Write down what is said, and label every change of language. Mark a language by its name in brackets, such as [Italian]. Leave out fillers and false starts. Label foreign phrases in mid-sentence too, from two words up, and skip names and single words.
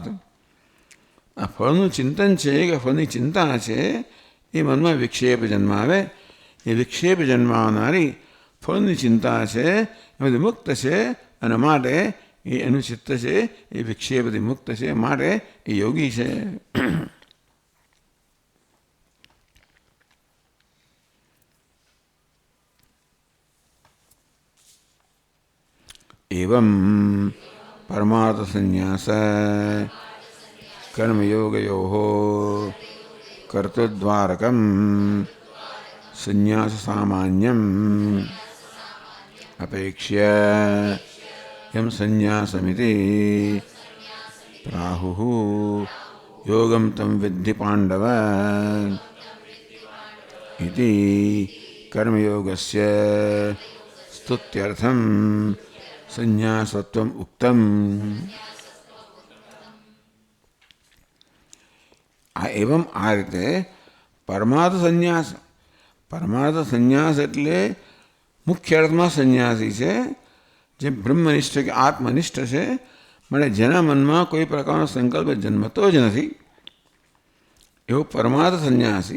[Gujarati] આ ફળનું ચિંતન છે કે ફળની ચિંતા છે એ મનમાં વિક્ષેપ જન્માવે. એ વિક્ષેપ જન્માવનારી ફળની ચિંતા છે એમાંથી મુક્ત છે, અને માટે એનું ચિત્ત છે એ વિક્ષેપથી મુક્ત છે, માટે એ યોગી છે. [Sanskrit] एवं परमार्थ संन्यास कर्मयोगयोः कर्तृद्वारकं संन्यास सामान्यम अपेक्ष्य यम संन्यासमिति प्राहुः योगं तं विद्धि पाण्डव इति कर्मयोगस्य स्तुत्यर्थं સંન્યાસત્વમ ઉક્તમ. [Gujarati] આ એવમ આ રીતે પરમાર્થ સંન્યાસ, પરમાર્થ સંન્યાસ એટલે મુખ્ય અર્થમાં સંન્યાસી છે, જે બ્રહ્મનિષ્ઠ કે આત્મનિષ્ઠ છે, માટે જેના મનમાં કોઈ પ્રકારનો સંકલ્પ જન્મતો જ નથી, એવો પરમાર્થ સંન્યાસી.